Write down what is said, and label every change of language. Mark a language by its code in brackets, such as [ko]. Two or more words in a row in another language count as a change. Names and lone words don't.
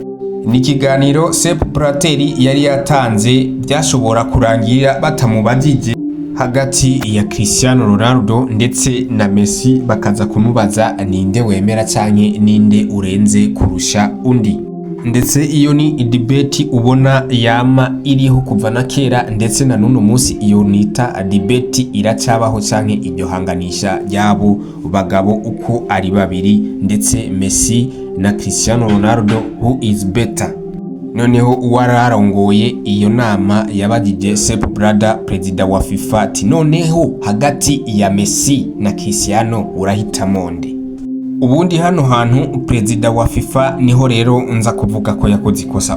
[rn] Ni kiganiro Sepp Blatter yari yatanze byashobora kurangira batamubajije hagati ya Cristiano Ronaldo ndetse na Messi, bakaza kumubaza ninde wemera canke ninde urenze kurusha undi. Ndetse iyo ni debate ubona yama iriho kuva na kera, ndetse na nuno munsi iyo nita debate iracabaho canke iryo hanganisha yabo bagabo uko ari babiri, ndetse Messi na Cristiano Ronaldo, [en] who is better. [rn] Noneho uwararongoye iyo nama yabajije Sepp Blatter, perezida wa FIFA, ati noneho hagati ya Messi na Cristiano urahitamo nde? Ubundi hano hantu perezida wa FIFA niho rero nza kuvuga ko yakoze ikosa.